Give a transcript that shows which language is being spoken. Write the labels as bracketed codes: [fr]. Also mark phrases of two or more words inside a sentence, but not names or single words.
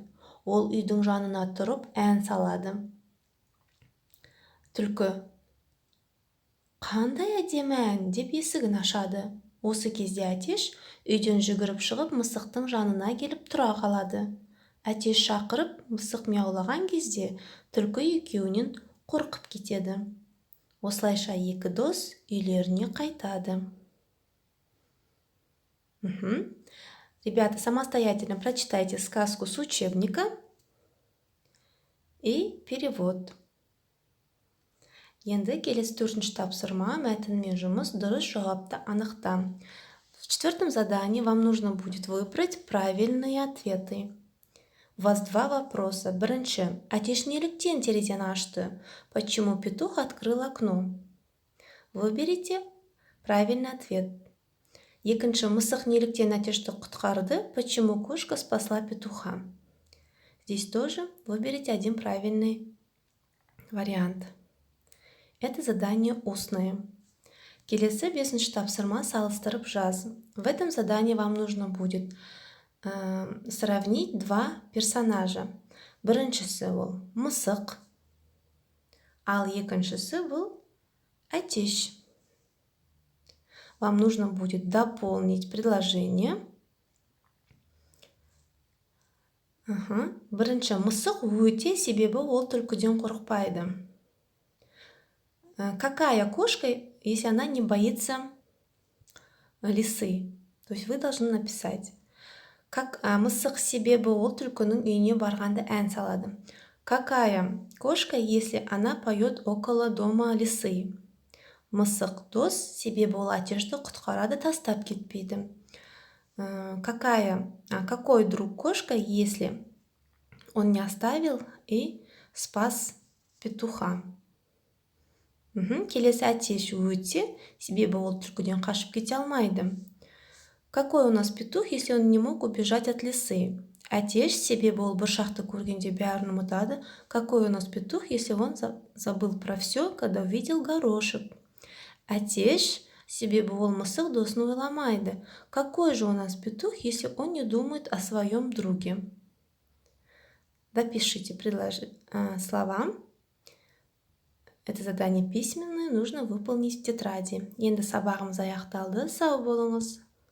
[kk] Ол үйдің жанына тұрып ән салады. Түлкі: «Қандай әдемі ән» деп есігін ашады. Осы кезде әтеш үйден жүгіріп шығып, мысықтың жанына келіп тұра қалады. Әтеш шақырып, мысық мияулаған кезде түлкі екеуінен қорқып кетеді. Осылайша екі дос үйлеріне қайтады. [ru] Ребята, самостоятельно прочитайте сказку с учебника и перевод. [kk] Енді келесі төртінші тапсырма, мәтінмен жұмыс, дұрыс жауапты анықта. [ru] В четвертом задании вам нужно будет выбрать правильные ответы. У вас два вопроса. [kk] Бірінші: әтеш неліктен терезені ашты? [ru] Почему петух открыл окно? Выберите правильный ответ. [kk] Екінші: мысық неліктен әтешті құтқарды? [ru] Почему кошка спасла петуха? Здесь тоже выберите один правильный вариант. Это задание устное. [kk] Келесі бесінші тапсырма, салыстырып жаз. [ru] В этом задании вам нужно будет сравнить два персонажа. [kk] Біріншісі ол мысық, ал екіншісі бұл әтеш. [ru] Вам нужно будет дополнить предложение. [kk] Бірінші: мысық өте, себебі ол түлкіден қорықпайды. [ru] Какая кошка, если она не боится лисы? То есть вы должны написать. [kk] Мысық себебі ол түлкінің үйіне барғанда ән салады. [ru] Какая кошка, если она поет около дома лисы? [kk] Мысық дос, себебі ол әтешті құтқарады, тастап кетпейді. [ru] Какой друг кошка, если он не оставил и спас петуха? [kk] Келесі: әтеш өте, себебі ол түлкіден қашып кете алмайды. [ru] Какой у нас петух, если он не мог убежать от лисы? [kk] Әтеш, себебі ол бұршақты көргенде бәрін ұмытады. [ru] Какой у нас петух, если он забыл про все, когда увидел горошек? [kk] Әтеш, Себебі ол мысық досын ойламайды. [ru] Какой же у нас петух, если он не думает о своем друге? Допишите слова. Это задание письменное, нужно выполнить в тетради. [kk] Енді сабағымыз аяқталды. Сау болыңыз.